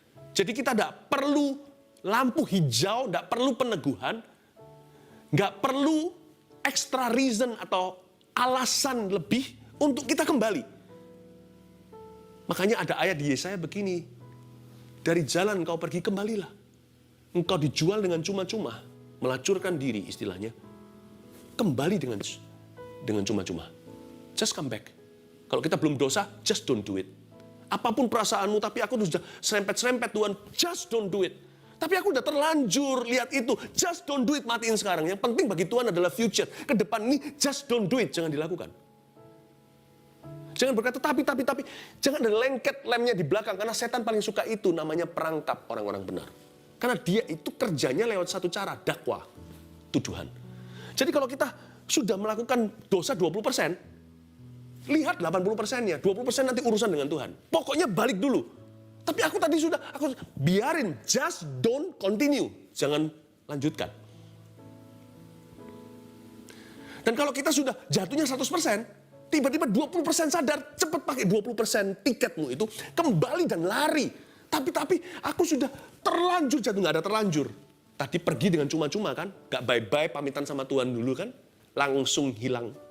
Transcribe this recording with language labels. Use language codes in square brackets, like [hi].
[id] Jadi kita tidak perlu lampu hijau, tidak perlu peneguhan, nggak perlu [en] extra reason [id] atau alasan lebih untuk kita kembali. Makanya ada ayat di Yesaya begini, dari jalan kau pergi kembalilah. Engkau dijual dengan cuma-cuma, melacurkan diri istilahnya, kembali dengan cuma-cuma. [en] Just come back. [id] Kalau kita belum dosa, [en] just don't do it. [id] Apapun perasaanmu, tapi aku sudah serempet-serempet Tuhan, [en] just don't do it. [id] Tapi aku udah terlanjur lihat itu, [en] just don't do it, [id] matiin sekarang. Yang penting bagi Tuhan adalah future. Ke depan ini, [en] just don't do it, [id] jangan dilakukan. Jangan berkata, tapi. Jangan ada lengket lemnya di belakang, karena setan paling suka itu, namanya perangkap orang-orang benar. Karena dia itu kerjanya lewat satu cara, dakwah, tuduhan. Jadi kalau kita sudah melakukan dosa 20%, lihat 80%-nya, 20% nanti urusan dengan Tuhan. Pokoknya balik dulu. Tapi aku biarin, [en] just don't continue. [id] Jangan lanjutkan. Dan kalau kita sudah jatuhnya 100%, tiba-tiba 20% sadar, cepat pakai 20% tiketmu itu, kembali dan lari. Tapi aku sudah terlanjur jatuh, nggak ada terlanjur. Tadi pergi dengan cuma-cuma kan, nggak bye-bye pamitan sama Tuhan dulu kan, langsung hilang.